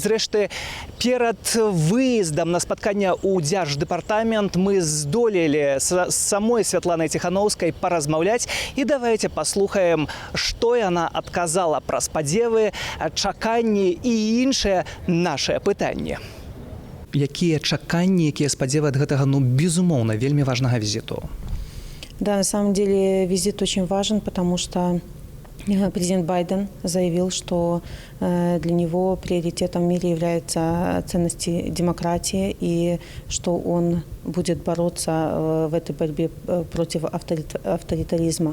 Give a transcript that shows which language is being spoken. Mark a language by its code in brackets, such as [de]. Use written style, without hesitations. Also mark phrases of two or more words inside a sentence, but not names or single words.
[be] Зрэшты, перад выездам на спатканне ў дзярждэпартамент мы здолелі з самой Святланай Ціхановскай паразмаўляць, і давайте паслухаем, што яна адказала пра спадзевы, чаканні і іншае нашае пытанне. Якія чаканні, якія спадзевы ад гэтага, безумоўна, вельмі важнага візіту? [ru] Да, на самом деле визит очень важен, потому что президент Байден заявил, что для него приоритетом в мире являются ценности демократии и что он будет бороться в этой борьбе против авторитаризма.